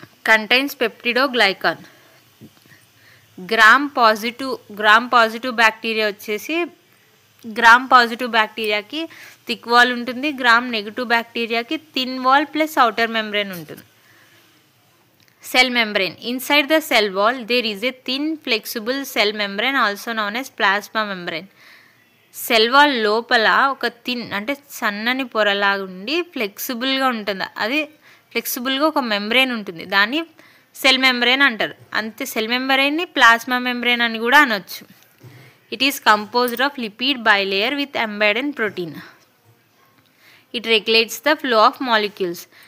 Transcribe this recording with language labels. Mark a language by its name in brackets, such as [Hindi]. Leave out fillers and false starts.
[English] Contains peptidoglycan. [Telugu] Gram positive bacteria వచ్చేసి gram positive బ్యాక్టీరియాకి thick wall ఉంటుంది. Gram negative బ్యాక్టీరియాకి thin wall plus outer membrane ఉంటుంది. [English] Cell membrane. Inside the cell wall there is a thin flexible cell membrane also known as plasma membrane. [Telugu] Cell wall లోపల ఒక thin అంటే సన్నని పొరలాగా ఉండి ఫ్లెక్సిబుల్గా ఉంటుంది. అది ఫ్లెక్సిబుల్గా ఒక మెంబ్రెయిన్ ఉంటుంది, దాన్ని సెల్ మెంబ్రెయిన్ అంటారు. అంతే, సెల్ మెంబ్రెయిన్ని ప్లాస్మా మెంబ్రెయిన్ అని కూడా అనొచ్చు. [English] It is composed of lipid bilayer with embedded protein. It regulates the flow of molecules.